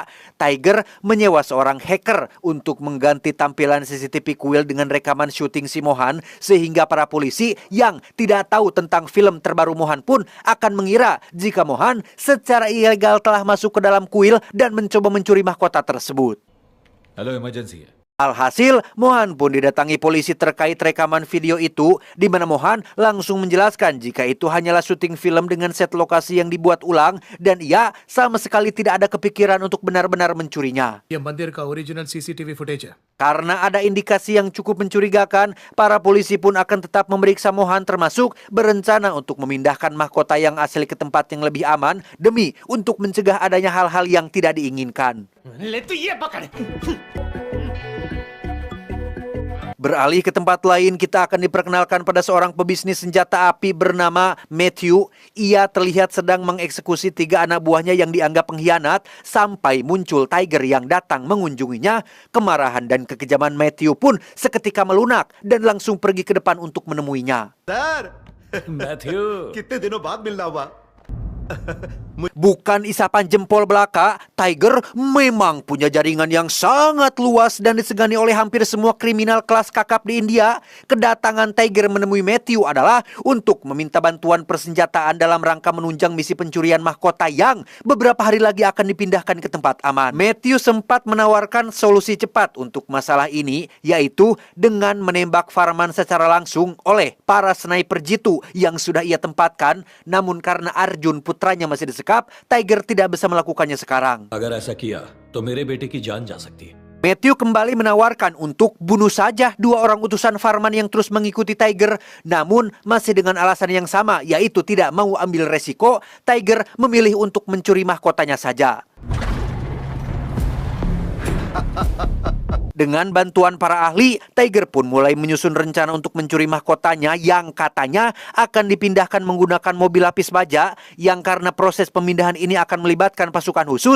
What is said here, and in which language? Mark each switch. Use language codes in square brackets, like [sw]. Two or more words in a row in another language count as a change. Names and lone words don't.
[id] Tiger menyewa seorang hacker untuk mengganti tampilan CCTV kuil dengan rekaman syuting si Mohan, sehingga para polisi yang tidak tahu tentang film terbaru Mohan pun akan mengira jika Mohan secara ilegal telah masuk ke dalam kuil dan mencoba mencuri mahkota tersebut. [en] Hello, emergency. [id] Alhasil, Mohan pun didatangi polisi terkait rekaman video itu, di mana Mohan langsung menjelaskan jika itu hanyalah syuting film dengan set lokasi yang dibuat ulang dan ia sama sekali tidak ada kepikiran untuk benar-benar mencurinya. [hi] ये मंदिर का [en] original CCTV footage [hi] है. [id] Karena ada indikasi yang cukup mencurigakan, para polisi pun akan tetap memeriksa Mohan, termasuk berencana untuk memindahkan mahkota yang asli ke tempat yang lebih aman demi untuk mencegah adanya hal-hal yang tidak diinginkan. Beralih ke tempat lain, kita akan diperkenalkan pada seorang pebisnis senjata api bernama Matthew. Ia terlihat sedang mengeksekusi 3 anak buahnya yang dianggap pengkhianat sampai muncul Tiger yang datang mengunjunginya. Kemarahan dan kekejaman Matthew pun seketika melunak dan langsung pergi ke depan untuk menemuinya. Matthew. [hi] कितने दिनों बाद मिलना हुआ. [id] Bukan isapan jempol belaka, Tiger memang punya jaringan yang sangat luas dan disegani oleh hampir semua kriminal kelas kakap di India. Kedatangan Tiger menemui Matthew adalah untuk meminta bantuan persenjataan dalam rangka menunjang misi pencurian mahkota yang beberapa hari lagi akan dipindahkan ke tempat aman. Matthew sempat menawarkan solusi cepat untuk masalah ini, yaitu dengan menembak Farman secara langsung oleh para sniper jitu yang sudah ia tempatkan. Namun karena Arjun putranya masih disekap, Tiger tidak bisa melakukannya sekarang. [hi] अगर ऐसा किया तो मेरे बेटे की जान जा सकती है. [id] Matthew kembali menawarkan untuk bunuh saja 2 orang utusan Farman yang terus mengikuti Tiger. Namun masih dengan alasan yang sama, yaitu tidak mau ambil resiko. Tiger memilih untuk mencuri mahkotanya saja. Dengan bantuan para ahli, Tiger pun mulai menyusun rencana untuk mencuri mahkotanya yang katanya akan dipindahkan menggunakan mobil lapis baja, yang karena proses pemindahan ini akan melibatkan pasukan khusus.